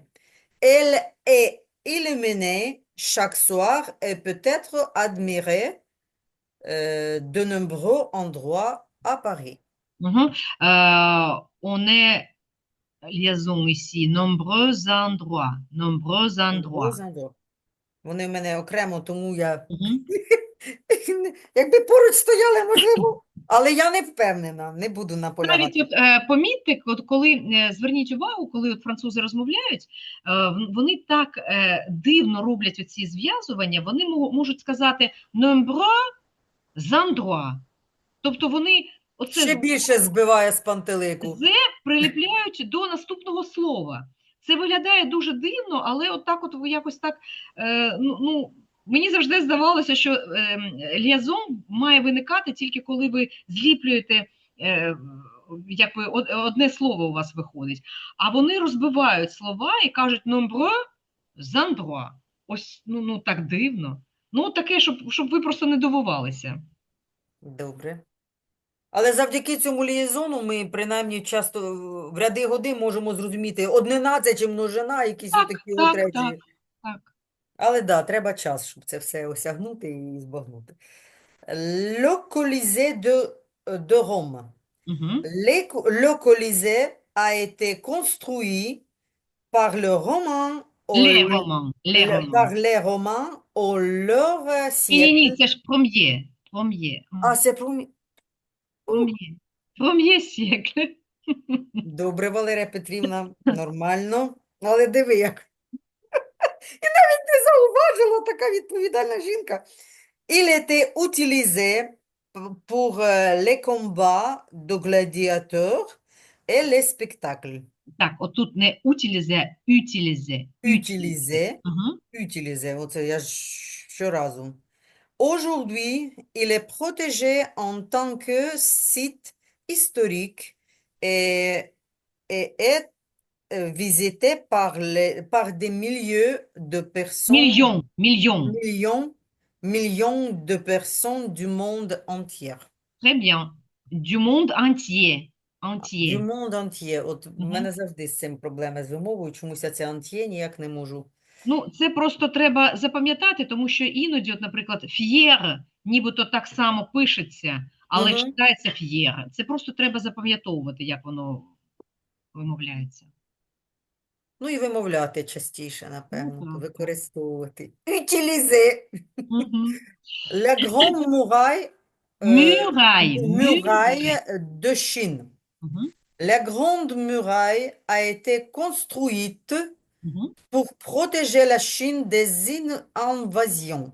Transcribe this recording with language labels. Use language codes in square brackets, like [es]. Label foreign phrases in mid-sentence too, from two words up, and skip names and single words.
[fr] Elle est illuminée chaque soir et peut être admirée de nombreux endroits à Paris. Mhm. On est liaison ici. Nombreux endroits. Nombreux endroits. Nombreux endroits. [uk] Вони в мене окремо, тому я Mhm. якби поруч стояли, можливо, але я не впевнена, не буду Навіть наполягати. от помітьте, от коли зверніть увагу, коли от французи розмовляють, вони так дивно роблять оці зв'язування, вони можуть сказати [fr] nombreux endroits. [uk] Тобто вони оце Ще більше збиває з пантелику. «з» приліпляють до наступного слова. Це виглядає дуже дивно, але от так от якось так, мені завжди здавалося, що ліазон має виникати тільки коли ви зліплюєте, якби одне слово у вас виходить. А вони розбивають слова і кажуть [fr] nombreux endroits. [uk] Ось, так дивно. Ну, таке, щоб ви просто не дивувалися. Добре. Але завдяки цьому лієзону ми принаймні часто в ряди годи можемо зрозуміти однина це чи множина, якісь Так, отакі от так, так, речі. так. Але да, треба час, щоб це все осягнути і збагнути. [fr] Le Colisée de Rome. Угу. Le Colisée a été construit par le Romain Les romans, les par romans. les Romains au leur [uk] Ні, [fr] siècle. [uk] це ж пром'є. Пром'є. [fr] Ah, c'est pour... [uk] Пром'є. Пром'є сєкле. Добре, Валерія Петрівна, нормально. Але диви, як і навіть не зауважила така відповідальна жінка. [fr] Il était utilisé pour les combats de gladiateurs et les spectacles. [uk] Так, отут не утилізе, утилізе. Утилізе. [fr] Utilisé, Угу. [uk] utilisé, оце я ж щоразу. [fr] Aujourd'hui, il est protégé en tant que site historique et est visité par des milliers de personnes, [uk] Мільйон, мільйон. [fr] millions de personnes du monde entier. Très bien. Du monde entier. Du Entier. monde entier. [uk] От в Угу. мене завжди з цим проблеми з вимовою, чомусь я це антіє ніяк не можу. Ну, це просто треба запам'ятати, тому що іноді, от, наприклад, ф'єр, нібито так само пишеться, але Угу. читається ф'єр. Це просто треба запам'ятовувати, як воно вимовляється. Ну і вимовляти частіше, Ну, напевно, так, так. використовувати. [fr] Utiliser. Угу. La grande muraille, Muraille, muraille muraille. de Chine. Угу. La grande muraille a été construite Угу. pour protéger la Chine invasions,